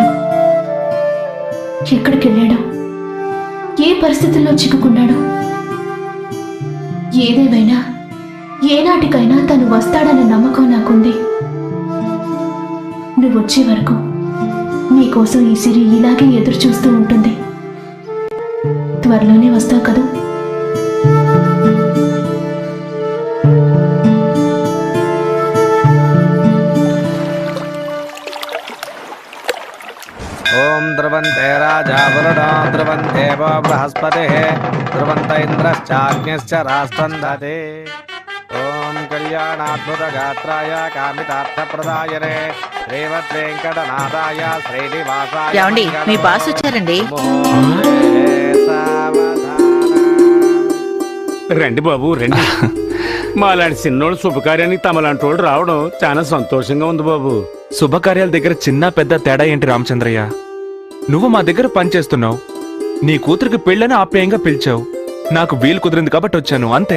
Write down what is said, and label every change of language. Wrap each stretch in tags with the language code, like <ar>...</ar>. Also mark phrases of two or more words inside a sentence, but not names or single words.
<te>ఎక్కడికి వెళ్ళాడో, ఏ పరిస్థితుల్లో చిక్కుకున్నాడో. ఏదేమైనా ఏనాటికైనా తను వస్తాడన్న నమ్మకం నాకుంది. నువ్వొచ్చే వరకు నీకోసం ఈ సిరి ఇలాగే ఎదురు చూస్తూ ఉంటుంది. త్వరలోనే వస్తావు కదా?</te> <sa>ओम द्रवन्ते राजा वरुणो द्रवन्ते वो बृहस्पतिः द्रवन्त इन्द्रश्चाग्निश्च राष्ट्रं दधे। ओम कल्याणाद्भुतगात्राय कामितार्थप्रदायने श्रीमद्वेङ्कटनाथाय श्रीनिवासाय</sa> <te>ఏమండి మీ బాస్ వచ్చారండి. రండి బాబు రండి. మాలాంటి చిన్నోడు శుభకార్యానికి తమలాంటి వాళ్ళు రావడం చాలా సంతోషంగా ఉంది బాబు. శుభకార్యాల దగ్గర చిన్న పెద్ద తేడా ఏంటి రామచంద్రయ్య? నువ్వు మా దగ్గర పనిచేస్తున్నావు, నీ కూతురికి పెళ్ళని ఆప్యాయంగా పిలిచావు, నాకు వీలు కుదిరింది కాబట్టి వచ్చాను, అంతే.</te>